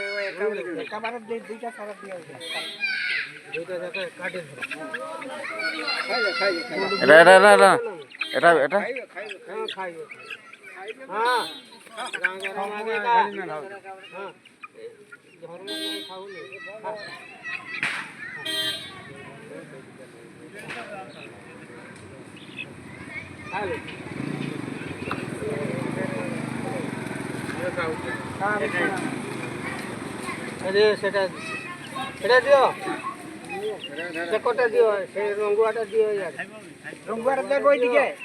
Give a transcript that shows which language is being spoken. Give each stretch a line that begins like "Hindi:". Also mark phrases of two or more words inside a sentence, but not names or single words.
Odia: ସାରା ଦିଆଯାଉଛି ଦୁଇଟା ଯାକ ଏକାଠି ଖାଇବେ ହଁ ଖାଉନି
Bangla: সেটা সেটা দিও
Odia: ସେ କଟା ଦିଅ ସେ ରଙ୍ଗୁଆଟା ଦିଅ ରଙ୍ଗୁଆଟା ଦେବ ଟିକେ